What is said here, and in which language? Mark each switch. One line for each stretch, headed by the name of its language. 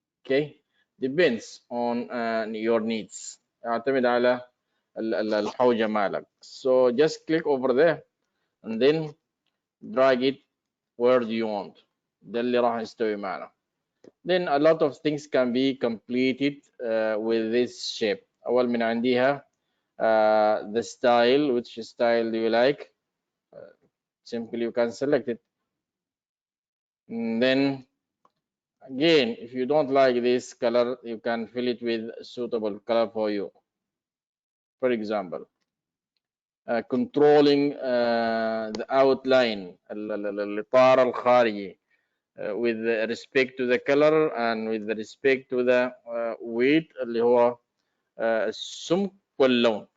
English: Okay, depends on your needs.
Arabic: يعتمد على الحوجة مالك.
English: So just click over there and then drag it where do you want.
Arabic: ده اللي راح يستوي معنا.
English: Then a lot of things can be completed with this shape. أول من عنديها the style. Which style do you like? Simply you can select it. And then again, if you don't like this color, you can fill it with suitable color for you. For example, controlling the outline, الإطار الخارجي, with respect to the color and with respect to the weight
Arabic: اللي هو السمك واللون.